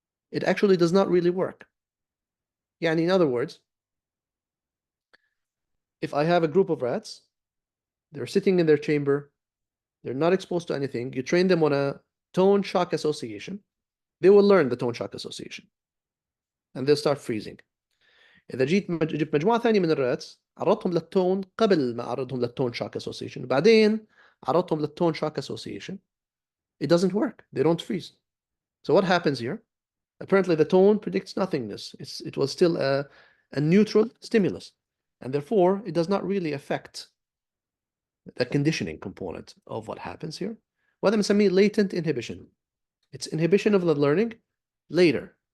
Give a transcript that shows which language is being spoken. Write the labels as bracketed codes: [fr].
[en] It actually does not really work. يعني, in other words, if I have a group of rats, they're sitting in their chamber, they're not exposed to anything, you train them on a tone shock association, they will learn the tone shock association and they'll start freezing. [ar] إذا جبت مجموعة ثانية من الراتس, عرضتهم للتون قبل ما أعرضهم للتون shock association, بعدين عرضتهم للتون shock association, [en] it doesn't work. They don't freeze. So what happens here? Apparently the tone predicts nothingness. It was still a neutral stimulus. and therefore it does not really affect the conditioning component of what happens here. [ar] وهذا بنسميه [en] latent inhibition. It's inhibition of the learning later.